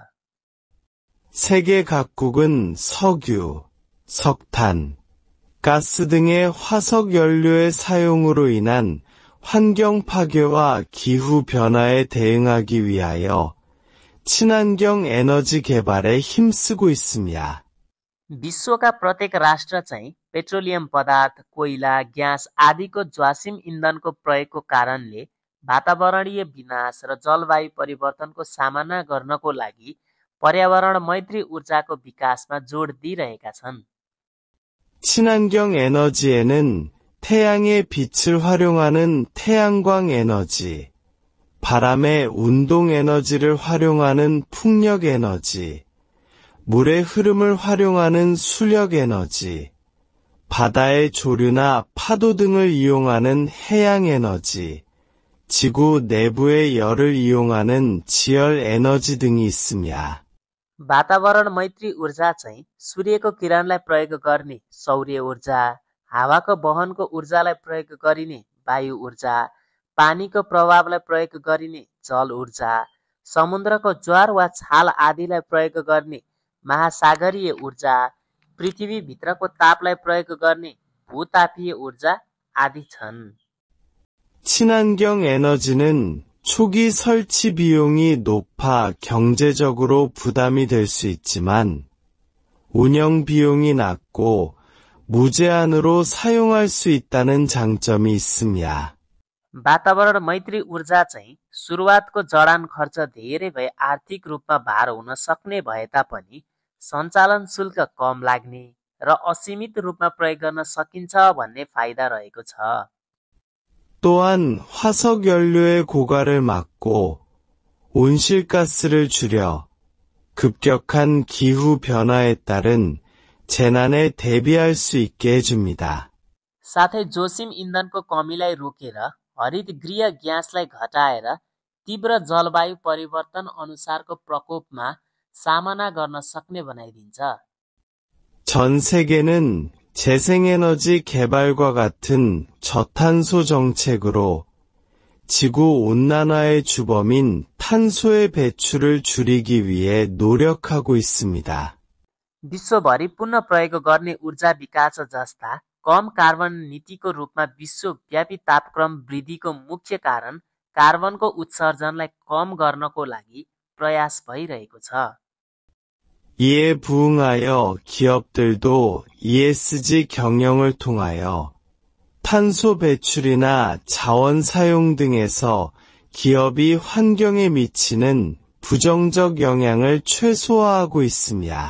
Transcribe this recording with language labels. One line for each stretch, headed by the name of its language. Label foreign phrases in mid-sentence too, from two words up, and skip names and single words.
Korean: 세계 각국은 석유, 석탄, 가스 등의 화석 연료의 사용으로 인한 환경 파괴와 기후 변화에 대응하기 위하여 친환경 에너지 개발에 힘쓰고 있습니다.
Nepali: विश्वका प्रत्येक राष्ट्र चाहिँ पेट्रोलियम पदार्थ, कोइला, ग्यास आदिको ज्वासिम इन्धनको प्रयोगको कारणले वातावरणीय विनाश र जलवायु परिवर्तनको सामना गर्नको लागि पर्यावरण मैत्री ऊर्जाको विकासमा जोड दिइरहेका छन्।
Korean: 친환경 에너지에는 태양의 빛을 활용하는 태양광 에너지, 바람의 운동 에너지를 활용하는 풍력 에너지, 물의 흐름을 활용하는 수력 에너지, 바다의 조류나 파도 등을 이용하는 해양 에너지, 지구 내부의 열을 이용하는 지열 에너지 등이 있습니다.
Nepali: वातावरण मैत्री ऊर्जा चाहिँ सूर्यको किरणलाई प्रयोग गर्ने सौर्य ऊर्जा, हावाको वहनको ऊर्जालाई प्रयोग गरिने वायु ऊर्जा, पानीको प्रभावलाई प्रयोग गरिने जल ऊर्जा, समुद्रको ज्वार वा छाल आदिलाई प्रयोग गर्ने महासागरीय ऊर्जा, पृथ्वीभित्रको तापलाई प्रयोग गर्ने भूतापीय ऊर्जा आदि छन्।
Korean: 친환경 에너지는 초기 설치 비용이 높아 경제적으로 부담이 될 수 있지만 운영 비용이 낮고 무제한으로 사용할 수 있다는 장점이 있습니다.
Nepali: वातावरण मैत्री ऊर्जा चाहिँ सुरुवातको जडान खर्च धेरै भए आर्थिक रूपमा भार हुन सक्ने भए तापनि सञ्चालन शुल्क कम लाग्ने र असीमित रूपमा प्रयोग गर्न सकिन्छ भन्ने फाइदा रहेको छ।
Korean: 또한 화석 연료의 고갈을 막고 온실가스를 줄여 급격한 기후 변화에 따른 재난에 대비할 수 있게 해줍니다.
Nepali: साथै जोसिम इन्धनको कमीलाई रोकेर हरित गृह ग्यासलाई घटाएर तीव्र जलवायु परिवर्तन अनुसारको प्रकोपमा सामना गर्न सक्ने बनाइदिन्छ।
Korean: 전 세계는 재생에너지 개발과 같은 저탄소 정책으로 지구 온난화의 주범인 탄소의 배출을 줄이기 위해 노력하고 있습니다.
Nepali: विश्वभरि पुनः प्रयोग गर्ने ऊर्जा विकास जस्ता कम कार्बन नीतिको रूपमा विश्वव्यापी तापक्रम वृद्धिको मुख्य कारण कार्बनको उत्सर्जनलाई कम गर्नको लागि प्रयास भइरहेको छ।
Korean: 이에 부응하여 기업들도 ESG 경영을 통하여 탄소 배출이나 자원 사용 등에서 기업이 환경에 미치는 부정적 영향을 최소화하고 있습니다.